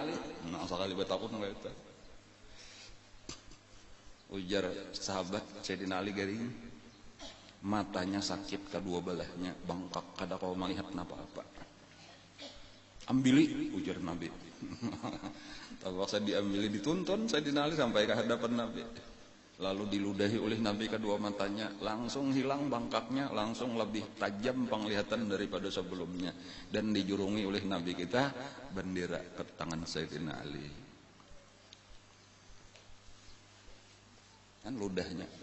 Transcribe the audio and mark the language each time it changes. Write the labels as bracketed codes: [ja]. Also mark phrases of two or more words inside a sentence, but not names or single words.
[bjn] Nah sekali bertakut nggak itu. Ujar sahabat Sayyidina Ali garing matanya sakit kedua belahnya bangkak kada kau melihat apa-apa. Ambili ujar Nabi. Terpaksa diambili dituntun Sayyidina Ali sampai ke hadapan Nabi. Lalu diludahi oleh Nabi kedua matanya, langsung hilang bangkaknya, langsung lebih tajam penglihatan daripada sebelumnya, dan dijurungi oleh Nabi kita bendera ke tangan Sayyidina Ali. Kan ludahnya.